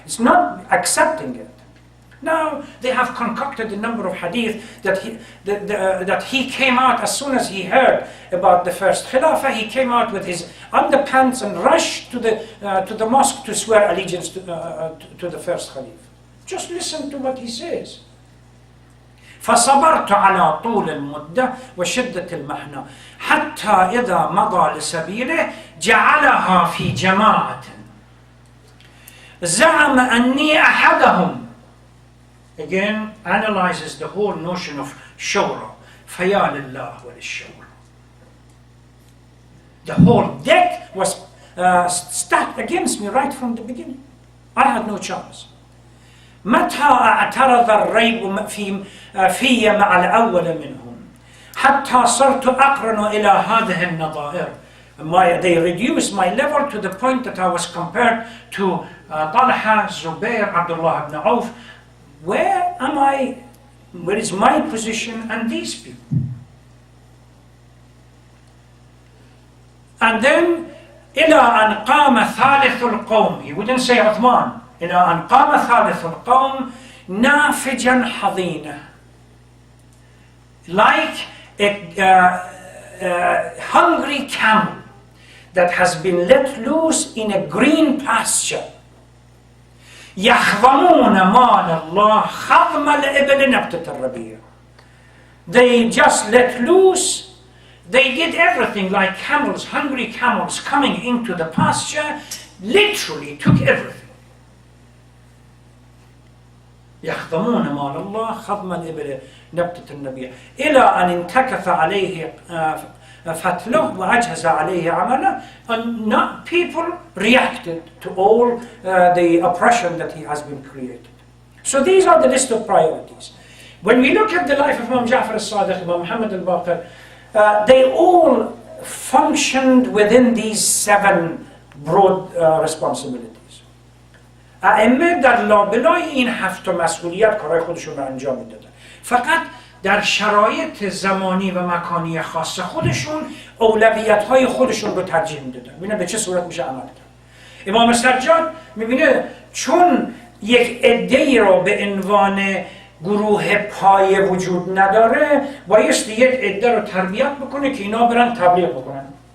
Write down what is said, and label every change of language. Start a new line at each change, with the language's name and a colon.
English: It's not accepting it. Now, they have concocted a number of hadith that he came out as soon as he heard about the first Khilafah. He came out with his underpants and rushed to the mosque to swear allegiance to the first Khalif. Just listen to what he says.
Arabic: فصبرت على طول المدة وشدة المحنة حتى إذا مضى لسبيله جعلها في جماعة زعم أني أحدهم.
English: Again, analyzes the whole notion of shura.
Arabic: فيا لله وللشورى.
English: The whole deck was stacked against me right from the beginning. I had no chance.
Arabic: متى اعترض الريب في مع الأول منهم حتى صرت أقرن إلى هذه النظائر.
English: They reduced my level to the point that I was compared to Talha, Zubair, Abdullah ibn Auf. Where am I? Where is my position and these people?
Arabic: And then إلى أن قام ثالث القوم.
English: He wouldn't say Uthman.
Arabic: إلى أن قام ثالث القوم نافجا حضينه
English: like a hungry camel that has been let loose in a green pasture.
Arabic: يَخْوَمُونَ مَالَ اللَّهِ خَضْمَ الْإِبِلِ نَبْتَةَ الرَّبِيعِ.
English: They just let loose. They did everything like camels, hungry camels coming into the pasture, literally took everything.
Arabic: يَخْضَمُونَ مَالَ اللَّهِ خَضْمَ الْإِبِلِ نَبْتَةَ الرَّبِيعِ إِلَىٰ أَنْ انْتَكَثَ عَلَيْهِ فَتْلُهُ وَعَجْهَزَ عَلَيْهِ عَمَلًا.
English: And people reacted to all the oppression that he has been created. So these are the list of priorities. When we look at the life of Imam Ja'far al-Sadiq, Imam Muhammad al-Baqir, they all functioned within these 7 broad responsibilities.
Persian: ائمه در لابلای این 7 مسئولیت کارهای خودشون رو انجام میدادن. فقط در شرایط زمانی و مکانی خاص خودشون اولویت‌های خودشون رو ترجیح میدادن. ببینید به چه صورت میشه عمل کرد. امام سجاد میبینه چون یک عده‌ای رو به عنوان گروه پایه وجود نداره، بایستی یک عده رو تربیت بکنه که اینا برن تبلیغ بکنن.